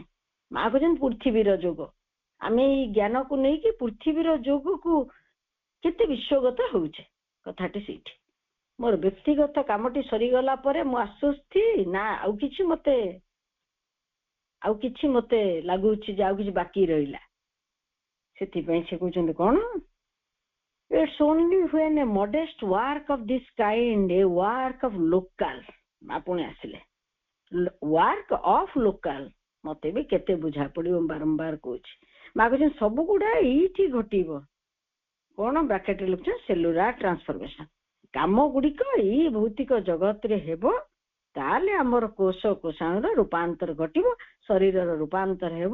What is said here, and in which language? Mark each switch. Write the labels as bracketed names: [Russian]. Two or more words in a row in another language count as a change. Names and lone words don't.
[Odia] ମା କହୁଛନ୍ତି ପୃଥିବୀର ଯୋଗ, ଆମେ ଏଇ ଜ୍ଞାନକୁ ନେଇକି ପୃଥିବୀର ଯୋଗକୁ କେତେ ବିଶ୍ୱଗତ ହଉଛେ। କଥାଟି ସେଇଠି, ମୋର ବ୍ୟକ୍ତିଗତ କାମଟି ସରିଗଲା ପରେ ମୁଁ ଆଶ୍ୱସ୍ତି ନା ଆଉ କିଛି ମତେ ଲାଗୁଛି ଯେ ଆଉ କିଛି ବାକି ରହିଲା। ସେଥିପାଇଁ ସେ କହୁଛନ୍ତି କଣ, [English] it's only when a modest work of this kind, a work of local, [Odia] ପୁଣି ଆସିଲେ [English] work of local, [Odia] ମତେ ବି କେତେ ବୁଝା ପଡିବ, ବାରମ୍ବାର କହୁଛି। ମା କହୁଛନ୍ତି ସବୁ ଗୁଡା ଏଇଠି ଘଟିବ। କଣ ବ୍ରାକେଟରେ ଲେଖୁଛନ୍ତି, [English] cellular transformation, [Odia] କାମ ଗୁଡିକ ଏଇ ଭୌତିକ ଜଗତରେ ହେବ। ତାହେଲେ ଆମର କୋଷ କୋଷାଣୁର ରୂପାନ୍ତର ଘଟିବ, ଶରୀରର ରୂପାନ୍ତର ହେବ।